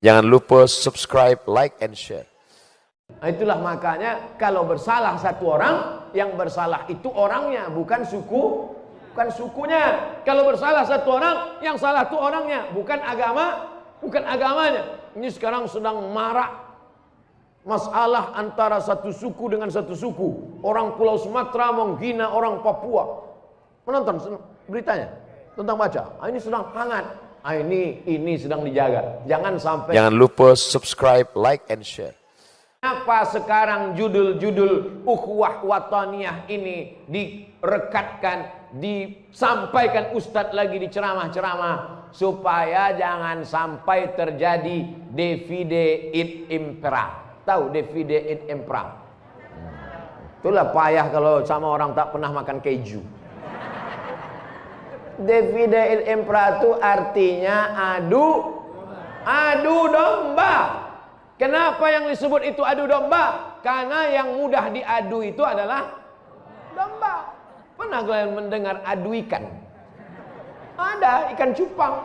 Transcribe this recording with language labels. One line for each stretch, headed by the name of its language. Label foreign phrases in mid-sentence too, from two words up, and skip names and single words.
Indonesian: Jangan lupa subscribe,
English: like, and share.
Indonesian: Itulah makanya kalau bersalah satu orang, yang bersalah itu orangnya, bukan sukunya. Kalau bersalah satu orang, yang salah itu orangnya, bukan agamanya. Ini sekarang sedang marak masalah antara satu suku dengan satu suku. Orang Pulau Sumatera menghina orang Papua. Menonton beritanya, tentang baca. Ini sedang hangat. Ini sedang dijaga. Jangan lupa subscribe,
English: like, and share.
Indonesian: Kenapa sekarang judul-judul
Arabic: أخوة وطنية
Indonesian: ini direkatkan, disampaikan Ustadz lagi di ceramah-ceramah, supaya jangan sampai terjadi
Latin: divide et impera.
Indonesian: Tahu
Latin: divide et impera?
Indonesian: Itulah payah kalau sama orang tak pernah makan keju.
Latin: Divide et impera
Indonesian: itu artinya adu domba. Kenapa yang disebut itu adu domba? Karena yang mudah diadu itu adalah domba. Pernah kalian mendengar adu ikan? Ada, ikan cupang.